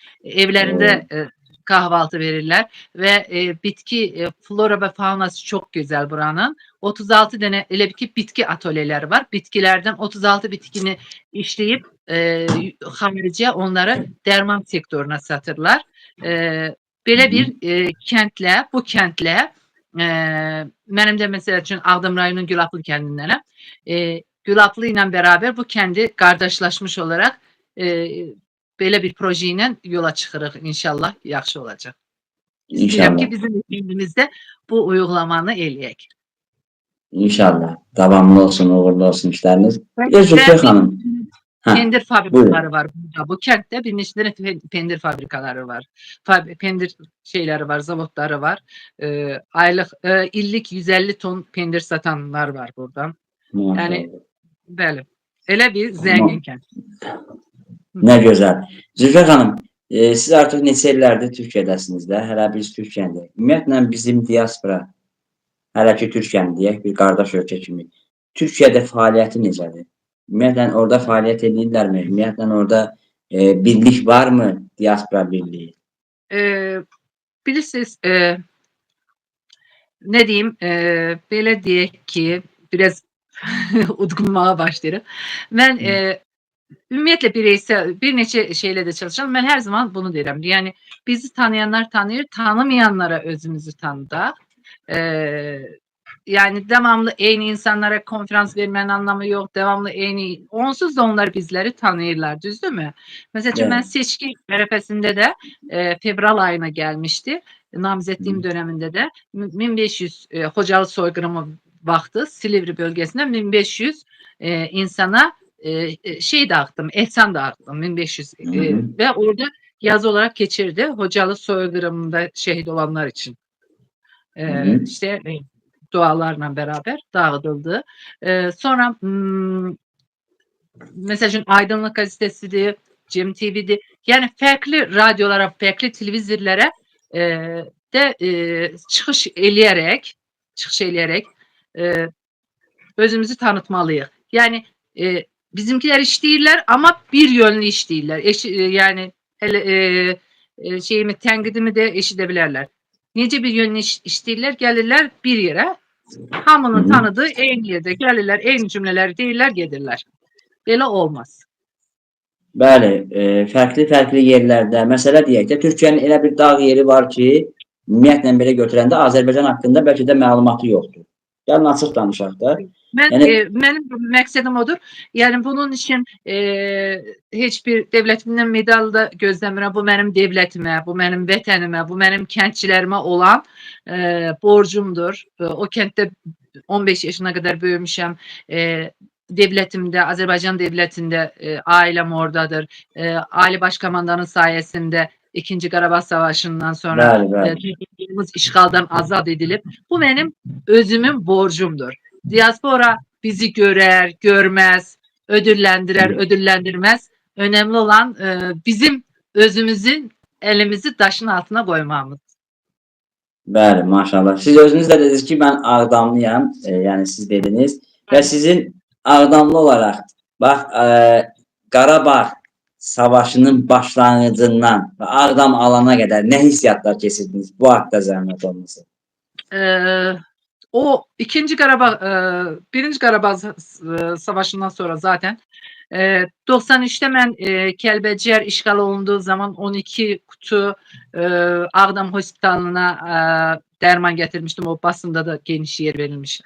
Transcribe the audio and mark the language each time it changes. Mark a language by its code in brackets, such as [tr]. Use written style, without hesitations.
[tr] Evlerinde kahvaltı verirler ve bitki flora ve faunası çok güzel buranın. 36 tane elə ki bitki atölyeleri var. Bitkilerden 36 bitkini işleyip xarici onları derman sektörüne satırlar. [az] Belə bir kəndlə, bu kəndlə mənim də məsəl üçün Ağdam rayonunun Gülaplı kəndindənəm. [tr] Gülaplı ilə beraber bu kəndi qardaşlaşmış olarak böyle bir projeyle yola çıkırıq inşallah yaxşı olacak. [az] İstəyirəm ki bizim kendimizde bu uygulamanı eləyək. İnşallah. Davamlı olsun, uğurlu olsun işleriniz. Bir de Zülfiyə xanım. [tr] Pendir fabrikaları var burada. Bu kentte bir neçə pendir fabrikaları var. Pendir şeyleri var, zavodları var. Aylık, illik 150 ton pendir satanlar var buradan. Yani bəli. Elə bir zengin kent. [az] Nə gözəl. Zülfiyə xanım, siz artıq neçə illərdir Türkiyədəsiniz də, hələ biz Türkiyəndə. Ümumiyyətlə bizim diaspora, hələ ki Türkiyəni deyək, bir qardaş ölkə kimi. Türkiyədə fəaliyyəti necədir? Ümumiyyətlə orada fəaliyyət edirlərmi? Ümumiyyətlə orada birlik varmı? [tr] Diaspora birliği. [az] Bilirsiniz, [tr] ne diyeyim, [az] belə deyək ki, biraz udqunmağa başlayırım. Ben ümumiyyətlə bir neçə şeylə də çalışıram. Ben her zaman bunu deyirəm. Yani bizi tanıyanlar tanıyır, tanımayanlara özümüzü tanıdaq. [tr] Yani devamlı aynı insanlara konferans vermenin anlamı yok. Devamlı aynı. [az] Onsuz da onlar bizleri tanıyırlar. [tr] Düzdür mü? Mesela ben seçki arifesinde de fevral ayına gelmişti. Namzetliğim döneminde de 1500 Xocalı soykırımı vaxtı Silivri bölgesinde 1500 insana şey dağıttım, ehsan dağıttım 1500 ve orada yazı olarak geçirdi. Xocalı soykırımında şehit olanlar için. İşte dualarla beraber dağıtıldı. Sonra mesela Aydınlık Gazetesi'di, Cem TV'di. Yani farklı radyolara, farklı televizyonlara de çıkış eləyərək özümüzü tanıtmalıyıq. Yani [az] bizimkiler işləyirlər, amma bir yönlü işləyirlər. Yəni elə şeyimi, tənqidimi də eşidə bilərlər. Necə bir yönlü işləyirlər, gəlirlər bir yerə, hamının tanıdığı eyni yerdə gəlirlər, eyni cümlələri deyirlər, gedirlər. Belə olmaz. Bəli, fərqli-fərqli yerlərdə, məsələ deyək də, Türkiyənin elə bir dağ yeri var ki, ümumiyyətlə belə götürəndə Azərbaycan haqqında bəlkə də məlumatı yoxdur. Gəlin açıq danışaq da. Mənim məqsədim odur. Yəni bunun üçün heç bir dövlətimdən medal da gözləmirəm. Bu mənim dövlətimə, bu mənim vətənimə, bu mənim kəndçilərimə olan borcumdur. O kənddə 15 yaşına qədər böyümüşəm. Devlətimdə, Azərbaycan devlətində ailəm oradadır. Ali Başkomandanın sayəsində İkinci Qarabağ Savaşı'ndan sonra Türkiyəmiz işğaldan azad edilib. Bu mənim özümün borcumdur. [tr] Diaspora bizi görər, görməz, ödüllendirer, ödüllendirmez. Önemli olan bizim özümüzün elimizi taşın altına koymamız. [az] Bəli, maşallah. Siz özünüz də dediniz ki, mən Ağdamlıyam, yəni siz dediniz və sizin Ağdamlı olaraq, bax, Qarabağ Savaşının başlanğıcından və Ağdam alana qədər nə hissiyatlar keçirdiniz? Bu haqda zəhmət olmasın. [tr] O ikinci Qarabağ, birinci Qarabağ Savaşı'ndan sonra zaten 93'te mən Kəlbəcər işğal olunduğu zaman 12 kutu Ağdam Hospitalına dərman getirmiştim. [az] O basında da geniş yer verilmiş.